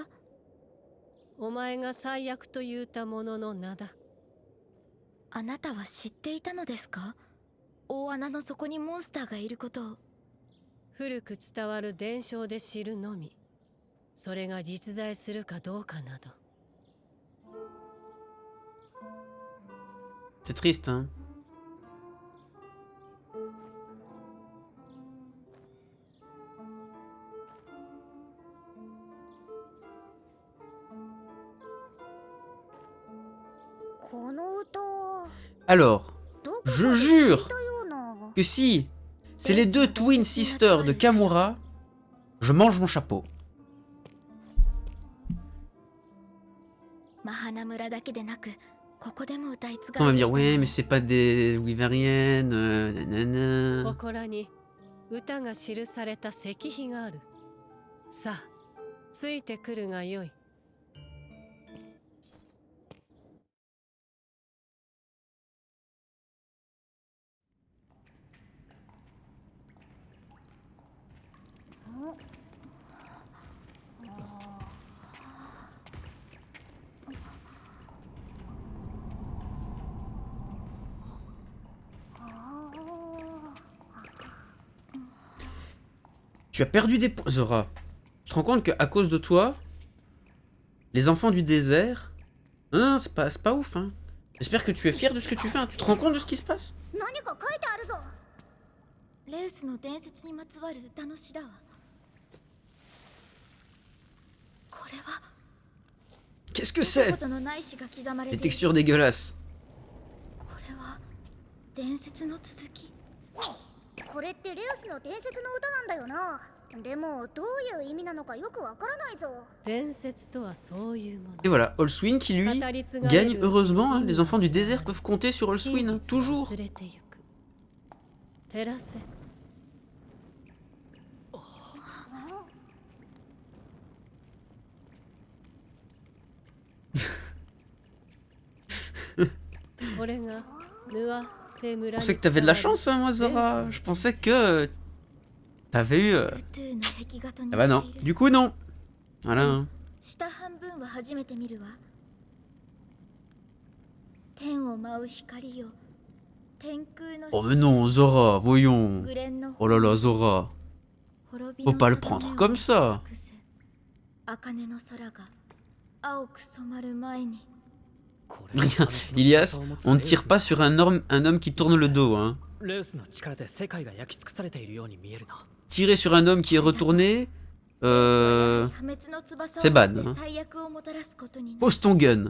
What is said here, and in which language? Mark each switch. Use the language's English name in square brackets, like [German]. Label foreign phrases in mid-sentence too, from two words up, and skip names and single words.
[Japanese] お前が最悪と言うたものの名だ。あなたは知っていたのですか？大穴の底にモンスターがいることを。古く伝わる伝承で知るのみ。それが実在するかどうかなど。 [French] C'est triste, hein. Alors, je jure que si c'est les deux [English] twin sisters [French] de Kamura, je mange mon chapeau. [Japanese] マハナ村だけでなくここでも歌い継 [French] On [Japanese] が [French] va [Japanese] れ [French] me [Japanese] て [French] dire, [Japanese] いた [French] ouais, [Japanese] の [French] mais c'est pas des Wyveriennes, nanana. [Japanese] 祠に歌が記された石碑がある。さあ、ついてくるがよい。 [French] Tu as perdu des points, Zora. Tu te rends compte qu'à cause de toi, les enfants du désert... Non, non, c'est pas ouf, hein. J'espère que tu es fier de ce que tu fais, hein. Tu te rends compte de ce qui se passe? [Japanese] 何か書いてあるぞ。レウスの伝説にまつわる歌の詩だわ。これは [French] Qu'est-ce que [Japanese] 見た [French] c'est? [Japanese] ことのない詩が刻まれ [French] Des [Japanese] ている。 [French] textures dégueulasses. [Japanese] これは伝説の続き。これってレウスの伝説の歌なんだよな。でもどういう意味なのかよくわからないぞ。伝説とはそういうもの。 [French] Et voilà, Holswyn qui lui gagne, heureusement, hein, les enfants du désert peuvent compter sur Holswyn, hein, toujours. [Japanese] 忘れてゆく。照らせ。これがヌアテ村 [French] Je pensais que t'avais de la chance, hein, moi, Zora. Je pensais que t'avais eu... [Japanese] ルトゥーの壁画と似 [French] Ah bah non, [Japanese] ている。 [French] du coup non. Voilà. Hein. [Japanese] 下半分は初めて見るわ。天を舞う光よ。天空の [French] Oh mais non, Zora, voyons. [Japanese] グレンの [French] Oh là là, Zora. [Japanese] 滅び [French] Faut [Japanese] の [French] pas le [Japanese] 里 [French] prendre [Japanese] 目を [French] comme ça. [Japanese] 尽くせ。茜の空が青く染まる前に。 [French] Ilias, on ne tire pas sur un homme qui tourne le dos, hein. [Japanese] レウスの力で世界が焼き尽くされているように見えるな。 [French] Tirer sur un homme qui est retourné... [Japanese] 破滅の翼を [French] c'est [Japanese] 持 [French] ban, [Japanese] って [French] hein. [Japanese] 最悪をもたらすことになる。 [French] Pose ton gun.